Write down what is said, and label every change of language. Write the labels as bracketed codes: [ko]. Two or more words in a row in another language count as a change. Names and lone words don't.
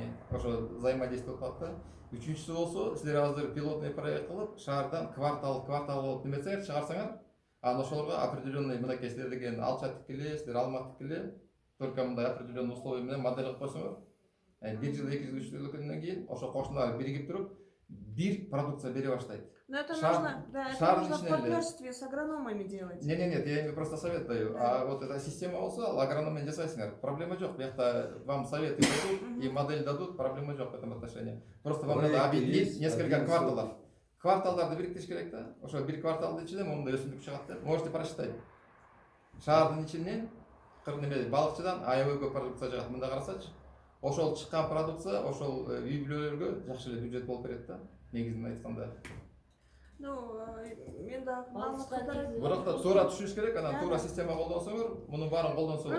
[ky] Ошо взаимодействие болуп калат да. Үчүнчүсү болсо, силер азыр [ru] пилотный проект [ky] кылып, шаардан квартал болуп неметсеңер, чыгарсаңар, анан ошолорго определенный мынакей силер деген алча тикеле, силер алма тикеле, только мындай [ru] определенный условия [ky] менен модель кылып койсоңор, 1 жыл 2 жыл 3 жылдан кийин ошо кошуналар биригип туруп, бир продукция бере баштайт. [ru] Но это нужно, да, это нужно в партнерстве с агрономами делать. Нет, я просто совет даю. А вот эта система [ky] болсо, агрономмен жасайсыңар, проблема жок. [ru] Буякта вам советы дадут и модель дадут, [ky] проблема жок [ru] в этом отношении. Просто вам надо объединить несколько кварталов. [ky] Кварталдарды бириктириш керек да. Ошо бир кварталдын ичинде мондай өсүмдүк чыгат деп. [ru] Можете прочитать. [ky] Шаардын ичинен балыкчыдан аябай продукция чыгат. Мында карасачы. Ошол чыккан продукция ошол үй бүлөлөргө жакшы эле бюджет болуп берет да. Негизинен айтканда. Ну, мен да маалыматтар бирок да туура түшүнүш керек, анан туура система колдонсоңор, мунун баарын колдонсо болот.